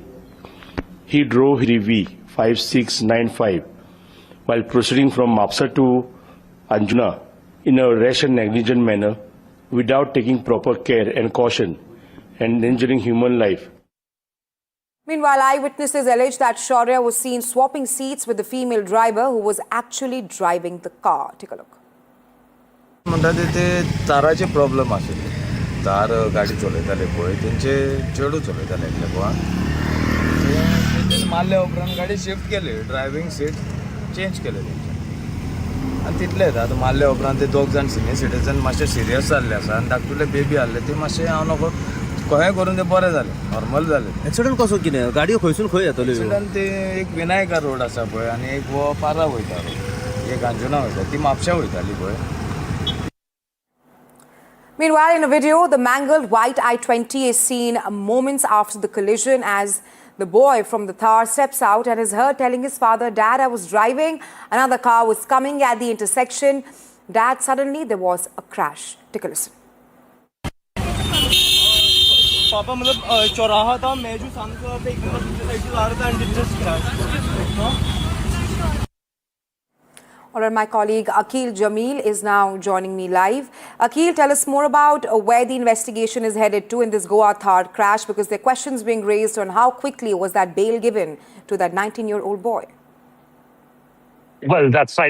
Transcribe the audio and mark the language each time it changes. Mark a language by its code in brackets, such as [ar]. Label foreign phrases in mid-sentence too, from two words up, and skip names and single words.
[en] He drove Rivi 5695 while proceeding from Mapsa to Anjuna in a rash and negligent manner without taking proper care and caution and endangering human life. Meanwhile, eyewitnesses allege that Shaurya was seen swapping seats with the female driver who was actually driving the car. Take a look. [kok] म्हणतात ते ताराचे प्रॉब्लेम आशिल्ले तार गाडी चलयताले पळय तेंचे चेडू चलयताले एकले गोवा ते मारल्या उपरांत गाडी शिफ्ट केली [en] driving seat change [kok] केले तेंचे आनी तितलेच आतां मारल्या उपरांत ते दोग जाण [en] senior citizen [kok] मातशे सिरियस जाल्ले आसा आनी धाकटुले बेबी आहले ते मातशे हांव नको कहें करून ते बरें जालें नॉर्मल जालें. एक्सिडेंट कसो कितें गाडी खंयसून खंय येतल्यो? एक्सिडेंट ते एक विनायका रोड आसा पळय आनी एक वो पारा वयता रोड एक अंजुना वयता ती म्हापशा वयताली पळय. [en] Meanwhile, in a video, the mangled white I-20 is seen moments after the collision as the boy from the Thar steps out and is heard telling his father, "Dad, I was driving. Another car was coming at the intersection. Dad, suddenly there was a crash." Take a listen. [hi] पापा मतलब चौराहा था मैं जो सामने से एक साइड से आ रहा था [en] and just crash. All right, my colleague Akhil Jamil is now joining me live. Akhil, tell us more about where the investigation is headed to in this Goa Thar crash, because there are questions being raised on how quickly was that bail given to that 19-year-old boy. Well, that's right.